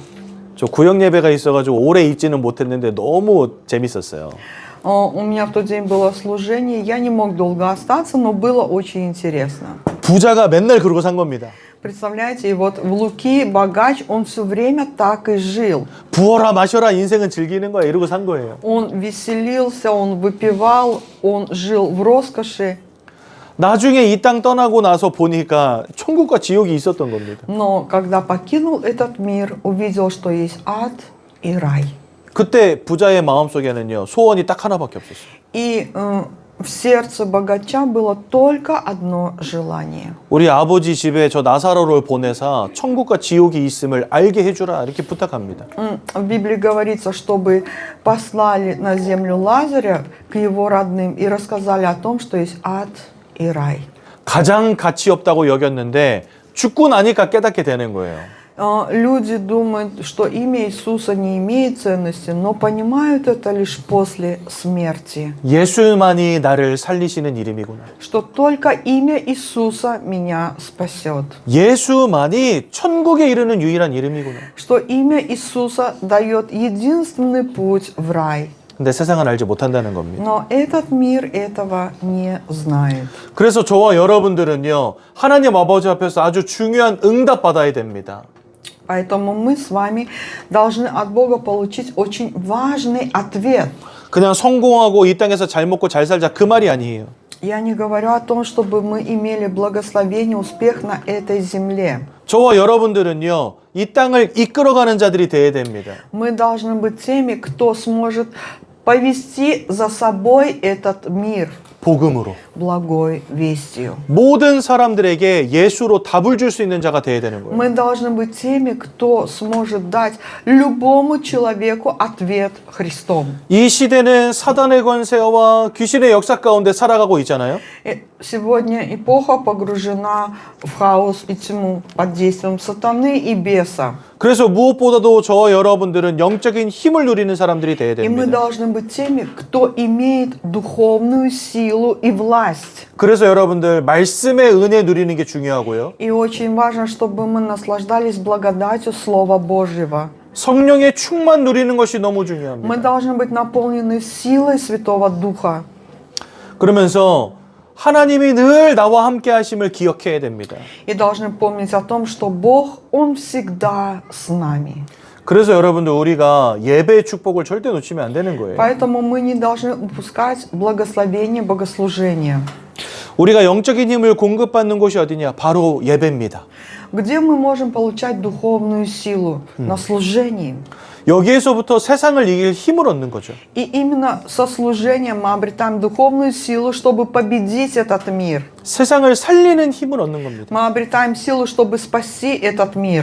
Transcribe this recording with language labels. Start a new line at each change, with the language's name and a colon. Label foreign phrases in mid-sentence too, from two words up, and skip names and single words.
Korean: 저 구역 예배가 있어가지고 오래 있지는 못했는데 너무 재밌었어요.
Russian: У меня в тот день было служение, я не мог долго остаться, но было очень интересно.
Korean: 부자가 맨날 그러고 산 겁니다.
Russian: Представляете, и вот в Луки богач, он все время так и жил.
Korean: 부어라 마셔라 인생은 즐기는 거야 이러고 산 거예요.
Russian: Он веселился, он выпивал, он жил в роскоши.
Korean: 나중에 이 땅 떠나고 나서 보니까 천국과 지옥이 있었던 겁니다.
Russian: Но когда покинул этот мир, увидел, что есть ад и рай.
Korean: 그때 부자의 마음속에는요 소원이 딱 하나밖에 없었어요.
Russian: И в сердце богача было только одно желание.
Korean: 우리 아버지 집에 저 나사로를 보내서 천국과 지옥이 있음을 알게 해주라 이렇게 부탁합니다.
Russian: В Библии говорится, чтобы послали на землю Лазаря к его родным и рассказали о том, что есть ад и рай.
Korean: 가장 가치 없다고 여겼는데 죽고 나니까 깨닫게 되는 거예요.
Russian: Люди думают, что имя Иисуса не имеет ценности, но понимают это лишь после смерти.
Korean: 예수만이 나를 살리시는 이름이구나.
Russian: Что только имя Иисуса меня спасет.
Korean: 예수만이 천국에 이르는 유일한 이름이구나.
Russian: Что имя Иисуса дает единственный путь в рай.
Korean: 근데 세상은 알지 못한다는 겁니다.
Russian: Но этот мир этого не знает.
Korean: 그래서 저와 여러분들은요 하나님 아버지 앞에서 아주 중요한 응답 받아야 됩니다.
Russian: Поэтому мы с вами должны от Бога получить очень важный ответ.
Korean: 그냥 성공하고 이 땅에서 잘 먹고 잘 살자 그 말이 아니에요.
Russian: Я не говорю о том, чтобы мы имели благословение, успех на этой земле.
Korean: 저와 여러분들은요, 이 땅을 이끌어가는 자들이 되어야 됩니다.
Russian: Мы должны быть теми, кто сможет повести за собой этот мир
Korean: 복음으로.
Russian: благой вестью.
Korean: 모든 사람들에게 예수로 답을 줄 수 있는 자가 되어야 되는 거예요.
Russian: Мы должны быть теми, кто сможет дать любому человеку ответ Христом.
Korean: 이 시대는 사단의 권세와 귀신의 역사 가운데 살아가고 있잖아요.
Russian: Сегодня эпоха погружена в хаос и тьму под действием сатаны и беса.
Korean: 그래서 무엇보다도 저와 여러분들은 영적인 힘을 누리는 사람들이 되어야
Russian: И мы
Korean: 됩니다.
Russian: должны быть теми, кто имеет духовную силу и власть.
Korean: 그래서 여러분들 말씀의 은혜 누리는 게 중요하고요.
Russian: И очень важно, чтобы мы наслаждались благодатью Слова Божьего.
Korean: 성령의 충만 누리는 것이 너무
Russian: Мы
Korean: 중요합니다.
Russian: должны быть наполнены силой Святого Духа.
Korean: 그러면서 하나님이 늘 나와 함께 하심을 기억해야 됩니다.
Russian: И должны помнить о том, что Бог, Он всегда с нами.
Korean: 그래서 여러분들 우리가 예배의 축복을 절대 놓치면 안 되는 거예요.
Russian: Поэтому мы не должны упускать благословение богослужения.
Korean: 우리가 영적인 힘을 공급받는 곳이 어디냐? 바로 예배입니다.
Russian: Где мы можем получать духовную силу? На служении.
Korean: 여기에서부터 세상을 이길 힘을 얻는 거죠.
Russian: И именно со служением мы обретаем духовную силу, чтобы победить этот мир.
Korean: 세상을 살리는 힘을 얻는 겁니다.
Russian: Мы обретаем силу, чтобы спасти этот мир.